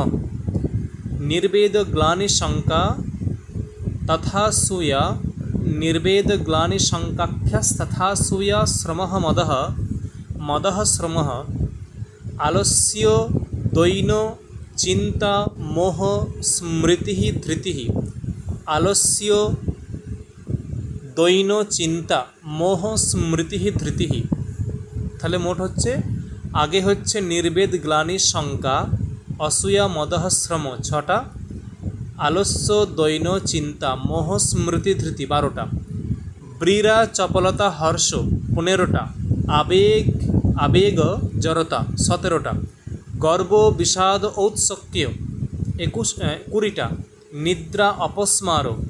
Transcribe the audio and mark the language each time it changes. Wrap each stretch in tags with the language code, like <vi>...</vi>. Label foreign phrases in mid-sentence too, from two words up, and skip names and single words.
<sa>निर्वेद ग्लानि शंका तथा सूया निर्वेद ग्लानि शंकाख्यस्तथा सूया श्रमः मदः मदः श्रमः आलस्य दैनो चिंता मोह स्मृति धृति। आलस्य दैनो चिंता मोह स्मृति धृति।</sa> <bn>তাহলে মোট হচ্ছে আগে হচ্ছে নির্বেদ গ্লানি শঙ্কা, অসূয়া মদহ শ্রম 6টা, আলস্য দৈন চিন্তা মোহ স্মৃতি ধৃতি 12টা, ব্রীরা চপলতা হর্ষ 15টা, আবেগ জড়তা 17টা, গর্ব বিষাদ ঔৎসক্য 20টা, নিদ্রা অপস্মার,</bn>